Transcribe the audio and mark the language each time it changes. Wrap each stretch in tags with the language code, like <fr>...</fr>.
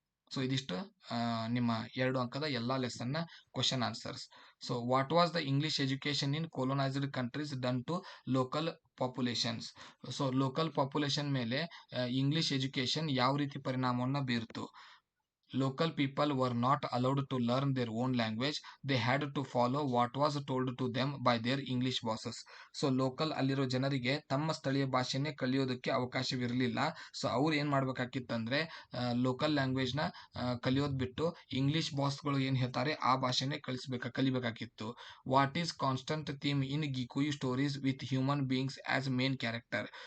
<kn>So ಇದಿಷ್ಟು ನಿಮ್ಮ 2 ಅಂಕದ ಎಲ್ಲಾ ಲೆಸನ್ ನ question answers.</kn> <en>So what was the English education in colonised countries done to local populations.</en> <kn>So local population ಮೇಲೆ English education ಯಾವ ರೀತಿ ಪರಿಣಾಮವನ್ನ ಬೀರ್ತು.</kn> <en>Local people were not allowed to learn their own language. They had to follow what was told to them by their English bosses.</en> <kn>So local ಅಲ್ಲಿರೋ ಜನರಿಗೆ ತಮ್ಮ ಸ್ಥಳೀಯ ಭಾಷೆನೇ ಕಲಿಯೋದಕ್ಕೆ ಅವಕಾಶವಿರಲಿಲ್ಲ. So ಅವ್ರು ಏನ್ ಮಾಡ್ಬೇಕಾಗಿತ್ತಂದ್ರೆ, ಲೋಕಲ್ ಲ್ಯಾಂಗ್ವೇಜ್ ನ ಕಲಿಯೋದ್ ಬಿಟ್ಟು ಇಂಗ್ಲಿಷ್ ಬಾಸ್ಗಳು ಏನ್ ಹೇಳ್ತಾರೆ ಆ ಭಾಷೆನೇ ಕಲಿಬೇಕಾಗಿತ್ತು.</kn> <en>What is constant theme in Gikuyu stories with human beings as main character.</en>